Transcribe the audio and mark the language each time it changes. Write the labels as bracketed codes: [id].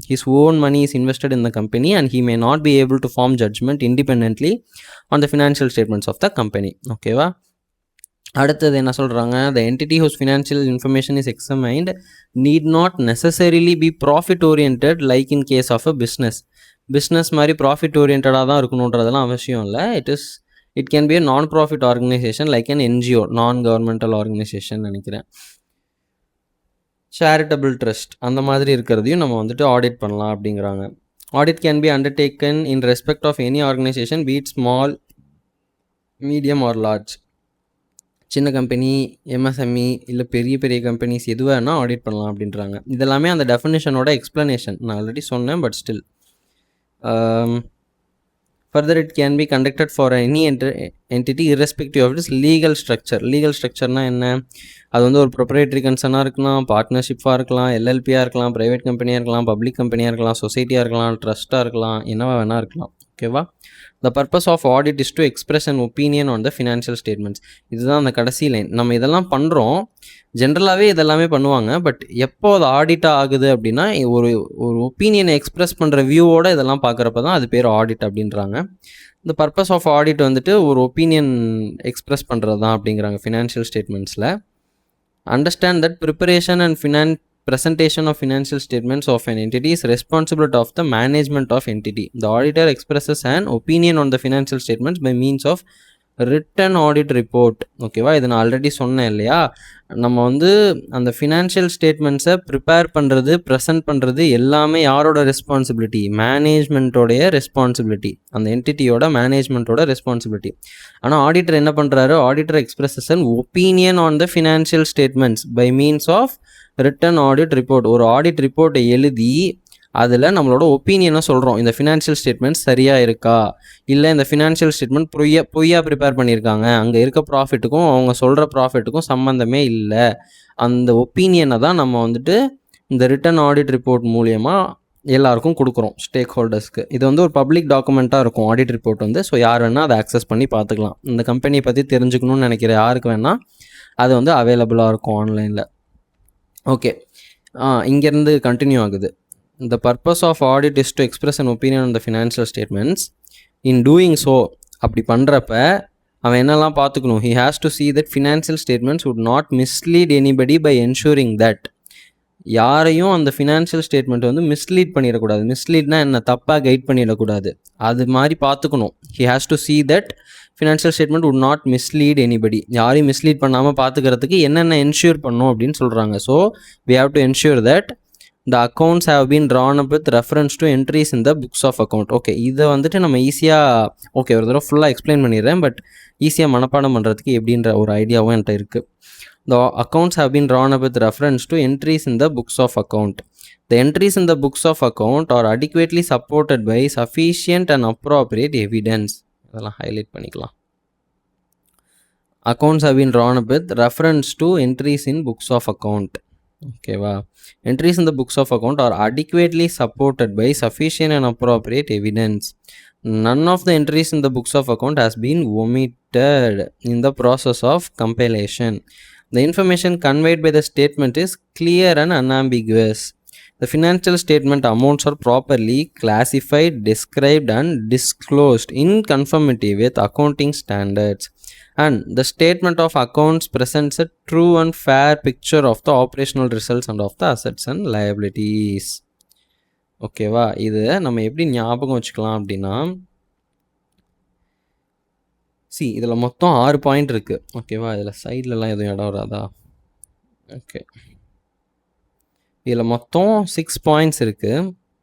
[en] His own money is invested in the company and he may not be able to form judgment independently on the financial statements of the company. ஓகேவா? [ta] அடுத்தது என்ன சொல்கிறாங்க, [en] the entity whose financial information is examined need not necessarily be profit oriented like in case of a business [ta] மாதிரி profit ஓரியன்டாக தான் இருக்கணுன்றதெல்லாம் அவசியம் இல்லை. [en] It can be a non-profit organization like an NGO, non-governmental organization நினைக்கிறேன். [ta] சேரிட்டபிள் ட்ரஸ்ட் அந்த மாதிரி இருக்கிறதையும் நம்ம வந்துட்டு ஆடிட் பண்ணலாம் அப்படிங்கிறாங்க. [en] Audit can be undertaken in respect of any organisation be it small, medium or large. [ta] சின்ன கம்பெனி, எம்எஸ்எம்இ இல்லை பெரிய பெரிய கம்பெனிஸ் எது வேணால் ஆடிட் பண்ணலாம் அப்படின்றாங்க. இதெல்லாமே அந்த டெஃபினேஷனோட எக்ஸ்ப்ளனேஷன். நான் ஆல்ரெடி சொன்னேன், [en] But still further it can be conducted for any entity irrespective of its legal structure. [ta] legal structureனா என்ன? அது வந்து ஒரு ப்ரொப்ரைட்டரி கன்சர்னாக இருக்கலாம், பார்ட்னர்ஷிப்பாக இருக்கலாம், எல்எல்பியாக இருக்கலாம், ப்ரைவேட் கம்பெனியாக இருக்கலாம், பப்ளிக் கம்பெனியாக இருக்கலாம், சொசைட்டியாக இருக்கலாம், ட்ரஸ்ட்டாக இருக்கலாம், என்னவா வேணால் இருக்கலாம். ஓகேவா? [en] The purpose of audit is to express an opinion on the financial statements. [ta] இதுதான் அந்த கடைசி லைன். நம்ம இதெல்லாம் பண்ணுறோம், ஜென்ரலாகவே இதெல்லாமே பண்ணுவாங்க. பட் எப்போ அது ஆடிட்டாக ஆகுது அப்படின்னா ஒரு ஒப்பீனியனை எக்ஸ்ப்ரெஸ் பண்ணுற வியூவோட இதெல்லாம் பார்க்குறப்ப தான் அது பேர் ஆடிட் அப்படின்றாங்க. இந்த பர்பஸ் ஆஃப் ஆடிட் வந்துட்டு ஒரு ஒப்பீனியன் எக்ஸ்ப்ரெஸ் பண்ணுறது தான் அப்படிங்கிறாங்க financial ஸ்டேட்மெண்ட்ஸில். [en] Understand that preparation and presentation of financial statements of an entity is responsibility of the management of entity. The auditor expresses an opinion on the financial statements by means of written audit report. [ta] ஓகேவா? இது நான் already சொன்னேன் இல்லையா, நம்ம வந்து அந்த financial ஸ்டேட்மெண்ட்ஸை prepare பண்ணுறது, present பண்ணுறது எல்லாமே யாரோட ரெஸ்பான்சிபிலிட்டி? மேனேஜ்மெண்ட்டோடைய ரெஸ்பான்சிபிலிட்டி, அந்த என்டிட்டியோட மேனேஜ்மெண்ட்டோட ரெஸ்பான்சிபிலிட்டி. ஆனால் ஆடிட்டர் என்ன பண்ணுறாரு? [en] Auditor expresses an opinion on the financial statements by means of written audit report. [ta] ஒரு ஆடிட் ரிப்போர்ட்டை எழுதி அதில் நம்மளோட ஒப்பீனியனை சொல்கிறோம். இந்த ஃபினான்ஷியல் ஸ்டேட்மெண்ட்ஸ் சரியாக இருக்கா, இல்லை இந்த ஃபினான்ஷியல் ஸ்டேட்மெண்ட் பொய்யா ப்ரிப்பேர் பண்ணியிருக்காங்க, அங்கே இருக்க ப்ராஃபிட்டுக்கும் அவங்க சொல்கிற ப்ராஃபிட்டுக்கும் சம்மந்தமே இல்லை. அந்த ஒப்பீனியனை தான் நம்ம வந்துட்டு இந்த ரிட்டன் ஆடிட் ரிப்போர்ட் மூலியமாக எல்லாருக்கும் கொடுக்குறோம், ஸ்டேக் ஹோல்டர்ஸ்க்கு. இது வந்து ஒரு பப்ளிக் டாக்குமெண்ட்டாக இருக்கும் ஆடிட் ரிப்போர்ட் வந்து. ஸோ யார் வேணால் அதை ஆக்சஸ் பண்ணி பார்த்துக்கலாம். இந்த கம்பெனியை பற்றி தெரிஞ்சுக்கணும்னு நினைக்கிற யாருக்கு வேணால் அது வந்து அவைலபிளாக இருக்கும் ஆன்லைனில். ஓகே, இங்கேருந்து கண்டினியூ ஆகுது. [en] The purpose of audit is to express an opinion on the financial statements. In doing so, [ta] அப்படி பண்ணுறப்ப அவன் என்னெல்லாம் பார்த்துக்கணும்? [en] He has to see that financial statements would not mislead anybody by ensuring that [ta] யாரையும் அந்த financial statement வந்து mislead பண்ணிடக்கூடாது. மிஸ்லீட்னா என்ன? தப்பாக கைட் பண்ணிடக்கூடாது. அது மாதிரி பார்த்துக்கணும். [en] He has to see that financial statement would not mislead anybody. [ta] யாரையும் மிஸ்லீட் பண்ணாமல் பார்த்துக்கிறதுக்கு என்னென்ன என்ஷூர் பண்ணணும் அப்படின்னு சொல்கிறாங்க. [en] So we have to ensure that the accounts have been drawn up with reference to entries in the books of account. [ta] Okay, இதை வந்துட்டு நம்ம ஈஸியாக ஒரு தடவை ஃபுல்லாக எக்ஸ்பிளைன் பண்ணிடுறேன். பட் ஈஸியாக மனப்பாடம் பண்ணுறதுக்கு எப்படின்ற ஒரு ஐடியாவும் என்கிட்ட இருக்குது. [en] The accounts have been drawn up with reference to entries in the books of account. The entries in the books of account are adequately supported by sufficient and appropriate evidence. [ta] அதெல்லாம் highlight பண்ணிக்கலாம். [en] Accounts have been drawn up with reference to entries in books of account. ஓகேவா? Entries in the books of account are adequately supported by sufficient and appropriate evidence. None of the entries in the books of account has been omitted in the process of compilation. The information conveyed by the statement is clear and unambiguous. The financial statement amounts are properly classified, described and disclosed in conformity with accounting standards. And the statement of accounts presents a true and fair picture of the operational results and of the assets and liabilities. [ta] ஓகேவா? இது நம்ம எப்படி ஞாபகம் வச்சுக்கலாம் அப்படின்னா, இதில் மொத்தம் 6 point இருக்குது. ஓகேவா? இதில் சைட்லலாம் எதுவும் இடம் வராதா? ஓகே, இதில் மொத்தம் 6 பாயிண்ட்ஸ் இருக்குது.